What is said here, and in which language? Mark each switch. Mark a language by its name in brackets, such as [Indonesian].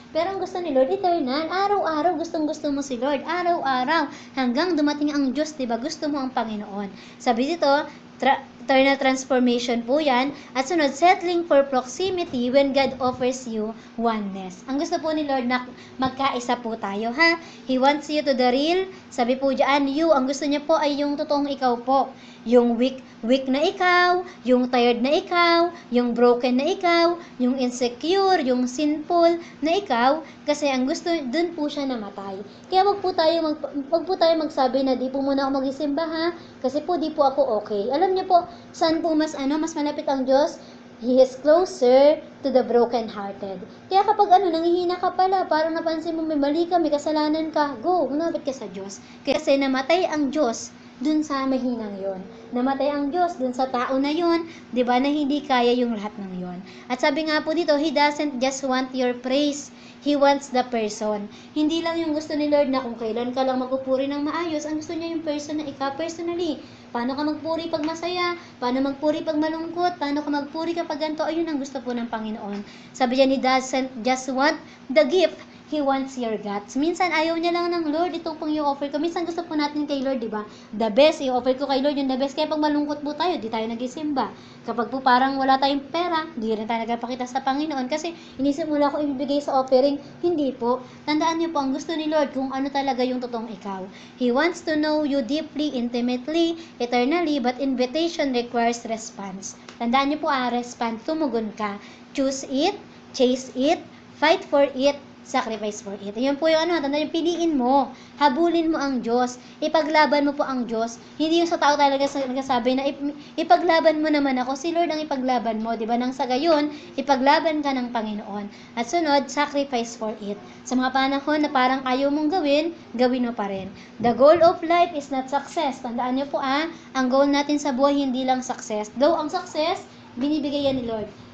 [Filipino] Pero ang gusto ni Lord, eternal. Araw-araw, gustong-gusto mo si Lord. Araw-araw, hanggang dumating ang Diyos, di ba? Gusto mo ang Panginoon. Sabi dito, eternal transformation po yan. At sunod, settling for proximity when God offers you oneness. Ang gusto po ni Lord na magkaisa po tayo, ha? [English] He wants you to the real. [Filipino] Sabi po dyan, you, ang gusto niya po ay yung totoong ikaw po. Yung weak na ikaw, yung tired na ikaw, yung broken na ikaw, yung insecure, yung sinful na ikaw, kasi ang gusto, dun po siya namatay. Kaya wag po tayo magsabi na di po muna ako magisimba, ha? Kasi po di po ako okay. Alam niyo po, saan po mas malapit ang Diyos? [English] He is closer to the broken-hearted. [Filipino] Kaya kapag nanghihina ka pala, parang napansin mo may mali ka, may kasalanan ka, go, lumapit ka sa Diyos. Kasi namatay ang Diyos dun sa mahinang yon. Namatay ang Diyos dun sa tao na yon, di ba, na hindi kaya yung lahat ng yon. At sabi nga po dito, [English] He doesn't just want your praise, He wants the person. [Filipino] Hindi lang yung gusto ni Lord na kung kailan ka lang magpupuri ng maayos, ang gusto niya yung person na ikaw personally. Paano ka magpuri pag masaya? Paano magpuri pag malungkot? Paano ka magpuri kapag ganito? Ayun ang gusto po ng Panginoon. Sabi niya, [English] He doesn't just want the gift, He wants your guts. [Filipino] Minsan, ayaw niya lang ng Lord, ito pong i-offer ko. Minsan, gusto po natin kay Lord, di ba? The best, i-offer ko kay Lord yung the best. Kaya pag malungkot po tayo, di tayo nagisimba. Kapag po parang wala tayong pera, di rin tayo nagpapakita sa Panginoon. Kasi, inisip mo lang kung ibibigay sa offering. Hindi po. Tandaan niyo po, ang gusto ni Lord, kung ano talaga yung totoong ikaw. [English] He wants to know you deeply, intimately, eternally, but invitation requires response. [Filipino] Tandaan niyo po, [English] response, [Filipino] tumugon ka. [English] Choose it, chase it, fight for it, sacrifice for it. [Filipino] Ayun po yung tandaan yung piliin mo. Habulin mo ang Diyos. Ipaglaban mo po ang Diyos. Hindi yung sa tao talaga nagsasabi na ipaglaban mo naman ako. Si Lord ang ipaglaban mo. Diba? Nang sa gayon, ipaglaban ka ng Panginoon. At sunod, [English] sacrifice for it. [Filipino] Sa mga panahon na parang ayaw mong gawin, gawin mo pa rin. [English] The goal of life is not success. [Filipino] Tandaan niyo po ang goal natin sa buhay hindi lang success. Though ang success, binibigay yan ni Lord.